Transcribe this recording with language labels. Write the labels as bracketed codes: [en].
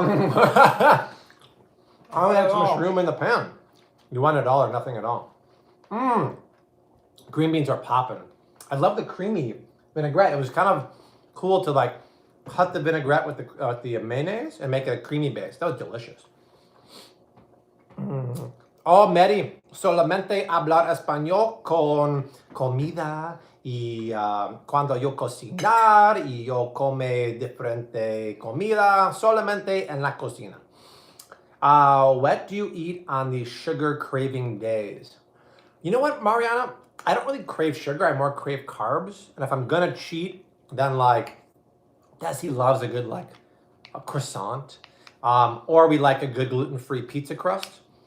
[en] I only had so much room in the pan. You want it all or nothing at all. Green beans are popping. I love the creamy vinaigrette. It was kind of cool to like cut the vinaigrette with the mayonnaise and make it a creamy base. That was delicious. [es] Oh, Mary, solamente hablar español con comida y cuando yo cocinar y yo come diferente comida solamente en la cocina. [en] What do you eat on the sugar craving days? You know what, Mariana? I don't really crave sugar. I more crave carbs. And if I'm gonna cheat, then like, Desi loves a good like a croissant, or we like a good gluten-free pizza crust.